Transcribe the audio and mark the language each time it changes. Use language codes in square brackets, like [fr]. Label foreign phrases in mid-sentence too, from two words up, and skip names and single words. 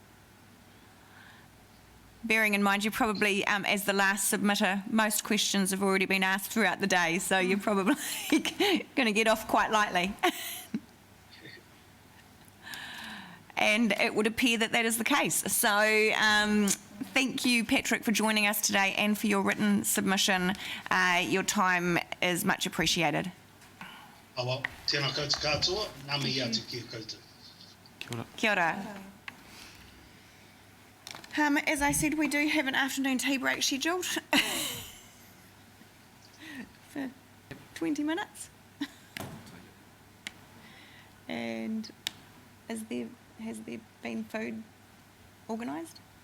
[en] Bearing in mind, you're probably, as the last submitter, most questions have already been asked throughout the day, so you're probably going to get off quite lightly. And it would appear that that is the case. So thank you, Patrick, for joining us today and for your written submission. Your time is much appreciated. [mi] Awa, tēnā koutou katoa, ngā mihi atu kia koutou. Kia ora. [en] As I said, we do have an afternoon tea break scheduled for 20 minutes. And has there been food organised?